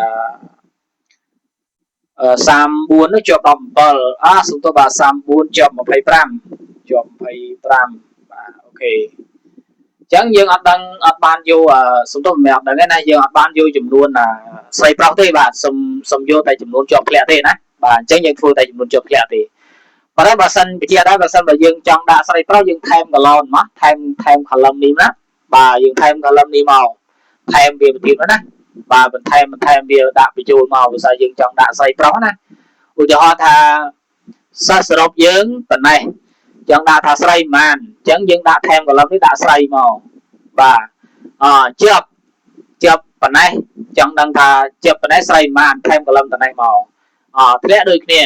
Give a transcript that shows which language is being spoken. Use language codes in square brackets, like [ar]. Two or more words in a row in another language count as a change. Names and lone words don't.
[km] 34 នោះជាប់17សំទោសបាទ34ជាប់25ជាប់25បាទអូខេអញ្ចឹងយើងអត់បានយកសំទោសមិនអត់ដឹងទេណាយើងអត់បានយកចំនួនស្រីប្រុសទេបាទសុំយកតែចំនួនជាប់ធ្លា ក់ទេណាបាទអញ្ចឹងយើងធ្វើតែចំនួនជាប់ធ្លាក់ទេប៉ុន្តែបើសិនបញ្ជាក់ដែរបើសិនបើយើងចង់ដាក់ស្រីប្រុសយើងថែមកឡនមកថែម column នេះណាបាទយើងថែម column នេះមកថែមវាបន្ទៀតណា [vi] và mình thêm [km] វាដាក់បញ្ចូលមកបើសិនយើងចង់ដាក់ស្រីប្រុសណាឧទាហរណ៍ថាសិស្សស រុបយើងប៉ុណ្ណេះចង់ដាក់ថាស្រីប៉ុន្មានអញ្ចឹងយើងដាក់ថែមកលឹមនេះដាក់ស្រីមកបាទជាប់ប៉ុណ្ណេះចង់ដឹងថាជាប់ប៉ុណ្ណេះស្រីប៉ុន្មានថែមកលឹមប៉ុណ្ណេះមកធ្លាក់ដូចគ្នា